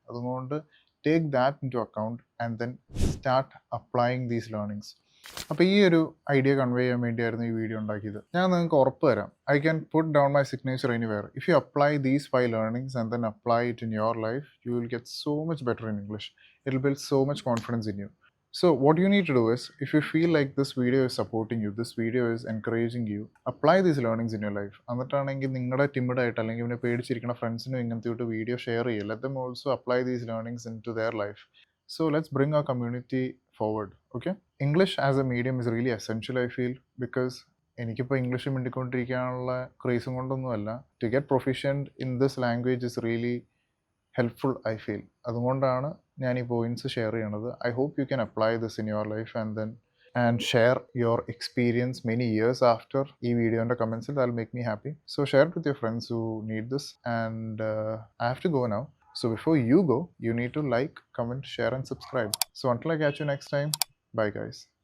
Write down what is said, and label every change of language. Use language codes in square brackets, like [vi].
[ml] അതുകൊണ്ട് [en] Take that into account and then start applying these learnings. [ml] അപ്പോൾ ഈ ഒരു ഐഡിയ കൺവേ ചെയ്യാൻ വേണ്ടിയായിരുന്നു ഈ വീഡിയോ ഉണ്ടാക്കിയത്. ഞാൻ നിങ്ങൾക്ക് ഉറപ്പ് തരാം, [en] I can put down my signature anywhere. If you apply these 5 learnings and then apply it in your life, you will get so much better in English. It will build so much confidence in you. So what you need to do is, if you feel like this video is supporting you, this video is encouraging you, apply these learnings in your life. [ml] എന്നിട്ടാണെങ്കിൽ നിങ്ങളുടെ ടിമിഡായിട്ട് അല്ലെങ്കിൽ പിന്നെ പേടിച്ചിരിക്കുന്ന ഫ്രണ്ട്സിനും ഇങ്ങനത്തെ ഒരു video share ചെയ്യുക. [en] Let them also apply these learnings into their life. So let's bring our community forward, okay? English as a medium is really essential, I feel, because [ml] എനിക്കിപ്പോൾ English മിണ്ടിക്കൊണ്ടിരിക്കാനുള്ള ക്രേസും കൊണ്ടൊന്നുമല്ല. [en] To get proficient in this language is really helpful, I feel. [ml] അതുകൊണ്ടാണ് ഞാൻ ഈ points share ചെയ്യണത്. [en] I hope you can apply this in your life and share your experience many years after [ml] ഈ വീഡിയോൻ്റെ കമൻസിൽ. [en] That will make me happy. So share with your friends who need this. And I have to go now. So before you go, you need to like, comment, share and subscribe. So until I catch you next time, bye guys.